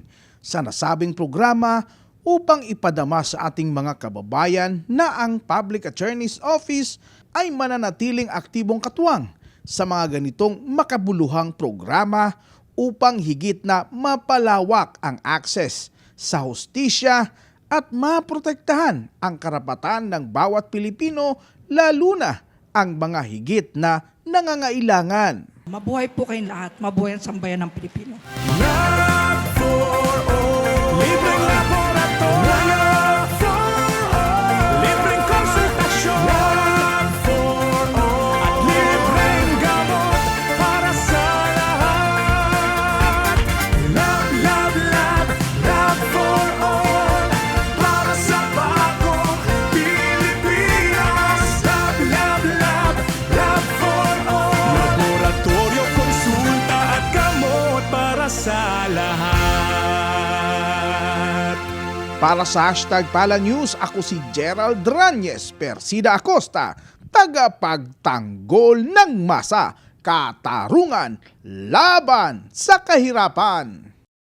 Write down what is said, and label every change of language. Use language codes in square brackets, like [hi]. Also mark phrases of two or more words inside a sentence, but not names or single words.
[tl] sa nasabing programa upang ipadama sa ating mga kababayan na ang Public Attorney's Office ay mananatiling aktibong katuwang sa mga ganitong makabuluhang programa upang higit na mapalawak ang access sa hustisya at maprotektahan ang karapatan ng bawat Pilipino, lalo na ang mga higit na nangangailangan. Mabuhay po kayong lahat. Mabuhay ang sambayan ng Pilipino. [en] Love for all. [tl] Libreng laboratorio. [en] Love for all. [tl] Libreng konsultasyon. [en] Love for all. [tl] At libreng gamot para sa lahat. [en] Love, love, love. Love for all. [tl] Para sa bagong Pilipinas. [en] Love, love, love. Love for all. [tl] Laboratorio, konsulta at gamot para sa lahat. Para sa #PalaNews, ako si Gerald Ranyes, Persida Acosta, tagapagtanggol ng masa, katarungan, laban sa kahirapan.